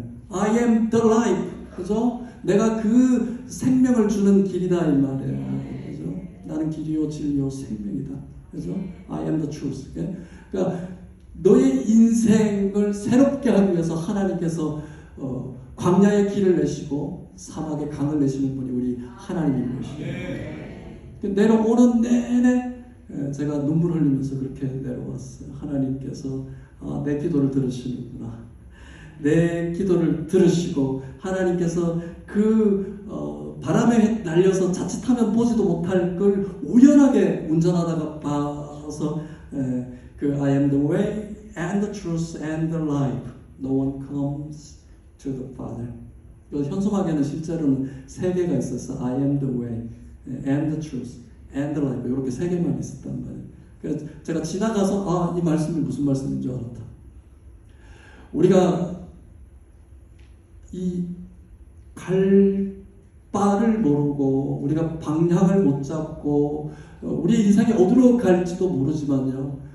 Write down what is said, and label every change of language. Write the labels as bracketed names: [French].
[English] I am the life, [Korean] 그죠? 내가 그 생명을 주는 길이다 이 말이에요. 그죠? 나는 길이요 진리요 생명이다. 그죠? [English] I am the truth. [Korean] 그러니까 너의 인생을 새롭게 하기 위해서 하나님께서 광야의 길을 내시고 사막의 강을 내시는 분이 우리 하나님인 것이에요. 내려오는 내내 제가 눈물 흘리면서 그렇게 내려왔어요. 하나님께서 내 기도를 들으시는구나. 내 기도를 들으시고 하나님께서 그 바람에 날려서 자칫하면 보지도 못할 걸 우연하게 운전하다가 봐서 그 [English] I am the way and the truth and the life. No one comes to the Father. [Korean] 그 현수막에는 실제로는 세 개가 있었어. [English] I am the way and the truth and the life. [Korean] 이렇게 세 개만 있었단 말이에요. 그래서 제가 지나가서 이 말씀이 무슨 말씀인 줄 알았다. 우리가 이 갈 바를 모르고 우리가 방향을 못 잡고 우리 인생이 어디로 갈지도 모르지만요.